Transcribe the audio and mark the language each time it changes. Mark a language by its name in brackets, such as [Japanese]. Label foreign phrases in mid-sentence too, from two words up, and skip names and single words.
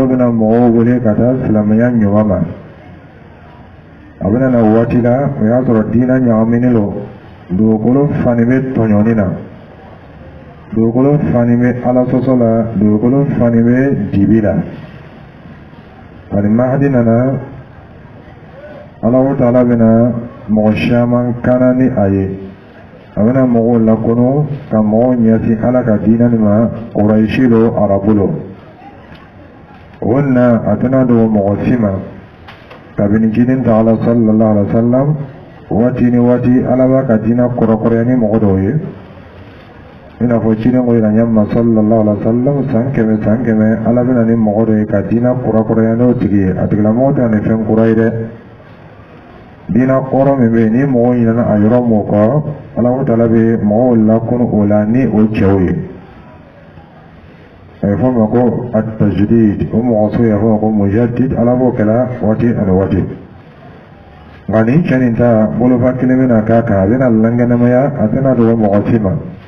[Bambara] bɛna mɔgɔw wele ka taa silamɛya ɲuman ma a bɛna na waati la o y'a sɔrɔ diinɛ ɲagaminen don dugukolo fani bɛ tɔɲɔni na dugukolo fani bɛ ala sɔsɔ la dugukolo fani bɛ dibi la bari mahadi nana alahu taala bɛna mɔgɔ caman kana ni a ye a bɛna mɔgɔw lakɔnɔ ka mɔgɔw ɲɛsin ala ka diinɛ nin ma kurayisi lo arabu lo o na a tɛna dogo mɔgɔ si ma kabini jinin ta ala [Arabic] صلى الله عليه وسلم [Bambara] waati ni waati ala b'a ka diinɛ kɔrɔkɔrɔya ni mɔgɔ dɔw ye i n'a fɔ ciden ko yira ɲɛma [Arabic] صلى الله عليه وسلم [Bambara] san kɛmɛ ala bɛna ni mɔgɔ dɔ ye ka diinɛ kɔrɔkɔrɔya n'o tigi ye a tigilamɔgɔ tɛ ni fɛn kura ye dɛ diinɛ kɔrɔ min bɛ yen ni mɔgɔw ɲinɛna a yɔrɔ mun kɔ alahu taala bɛ mɔgɔw lakunu o la ni o cɛw ye a bɛ fɔ ma ko at-tajdid o mɔgɔ sugu y'a fɔ ma ko mujaddid ala b'o kɛla waati ani waati nka nin cɛ nin ta bolofa kelen bɛna k'a kan a bɛna lankɛnɛmaya a tɛna dogo mɔgɔ si ma